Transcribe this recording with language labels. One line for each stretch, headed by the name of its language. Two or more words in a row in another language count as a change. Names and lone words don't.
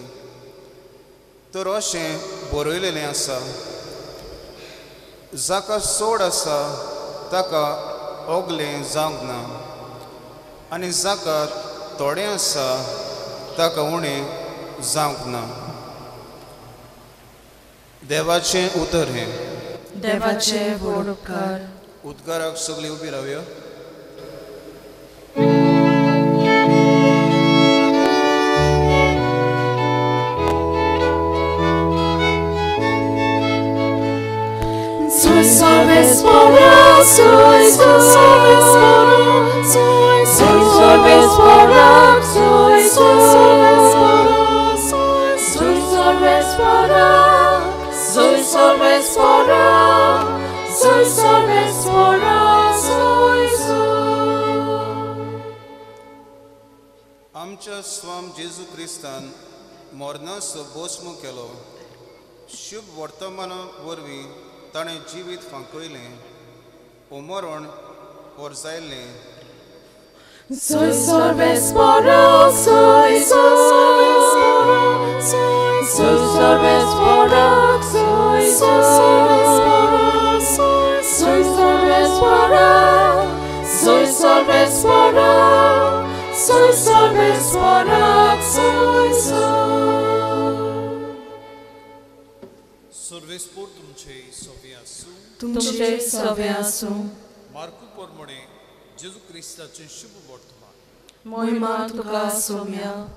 Konkani: तर अशें बरयलेलें आसा, जाका सोड आसा ताका ओगलें जावंक ना आनी जाका थोडें आसा ताका उणें जावंक ना. देवाचें उतर हें. देवाचे व्हड उपकार. उद्गाराक सगळीं उबी रावया. Sorvespora, soy sorvespora, soy sorvespora, soy sorvespora, soy sorvespora, soy sorvespora, soy sorvespora, soy आमच्या स्वाम जेजू क्रिस्तान मरणाचो भस्म केलो. शुभ वर्तमाना वरवीं ताणें जिवीत फांकयलें, उमरण परजायलें. Soy sorvespora, soy sorvespora, soy sorvespora, soy sorvespora, soy sorvespora, soy sorvespora, soy sorvespora, soy सर्वेस्पोर तुमचे सव्वे आसूं. तुमचे सव्वे आसूं. मार्कू प्रमाणे जेजू क्रिस्ताचें शुभ वर्तमान. महिमा तुका सोम्या.